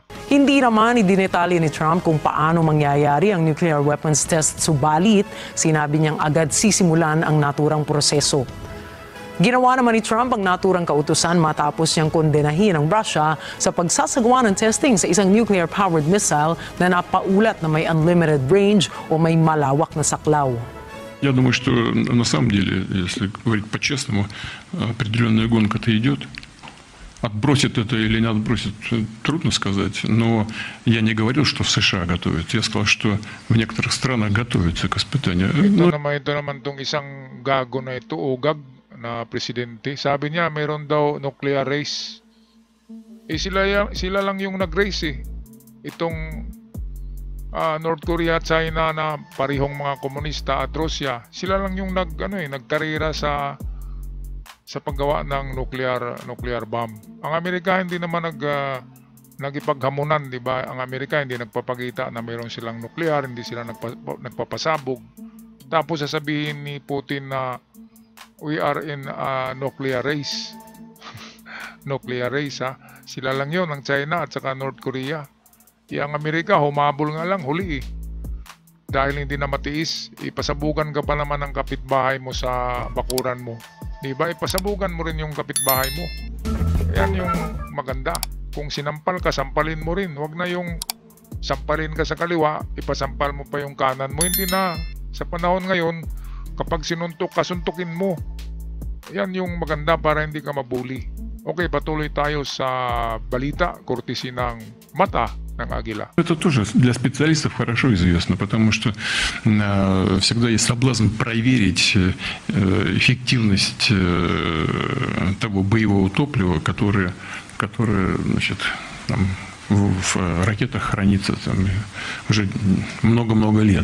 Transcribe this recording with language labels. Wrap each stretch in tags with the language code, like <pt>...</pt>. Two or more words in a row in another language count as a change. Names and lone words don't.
<tl>Hindi naman idinetalye ni Trump kung paano mangyayari ang</tl> <en>nuclear weapons test,</en> <tl>subalit sinabi niyang agad sisimulan ang naturang proseso. Ginawa naman ni Trump ang naturang kautusan matapos niyang kondenahin ang Russia sa pagsasagawa ng testing sa isang</tl> <en>nuclear-powered missile</en> <tl>na napaulat na may</tl> <en>unlimited range</en> <tl>o may malawak na saklaw.</tl> <ru>Я думаю, что на самом деле, если говорить по-честному, определенная гонка-то идет. Отбросит это или не отбросит, трудно сказать. Но я не говорил, что в США готовят. Я сказал, что в некоторых странах готовятся к испытанию.</ru> <tl>Ito naman tong isang gago na ito, ugag na presidente. Sabi niya mayroon daw</tl> <en>nuclear race.</en> <tl>Sila lang yung nag-race . Itong North Korea, China na parihong mga komunista at Russia, sila lang yung nagkarera sa paggawa ng</tl> <en>nuclear bomb.</en> <tl>Ang Amerika hindi naman nagipaghamunan, di ba? Ang Amerika hindi nagpapakita na mayroon silang nuclear, hindi sila nagpapasabog. Tapos sasabihin ni Putin na</tl> <en>we are in a nuclear race. Nuclear race,</en> <tl>ha? Sila lang yun, ang China at saka North Korea. Ang Amerika, humabol nga lang, huli . Dahil hindi na matiis, ipasabugan ka pa naman ng kapitbahay mo sa bakuran mo. Diba? Ipasabugan mo rin yung kapitbahay mo. Yan yung maganda. Kung sinampal ka, sampalin mo rin. Huwag na yung sampalin ka sa kaliwa, ipasampal mo pa yung kanan mo. Hindi na. Sa panahon ngayon, kapag sinuntok ka, suntukin mo. Yan yung maganda para hindi ka mabuli. Okay, patuloy tayo sa balita, courtesy ng Mata ng Агила.</tl> <ru>Это тоже для специалистов хорошо известно, потому что всегда есть соблазн проверить эффективность того боевого топлива, которое значит, там, в ракетах хранится там, уже много-много лет.</ru>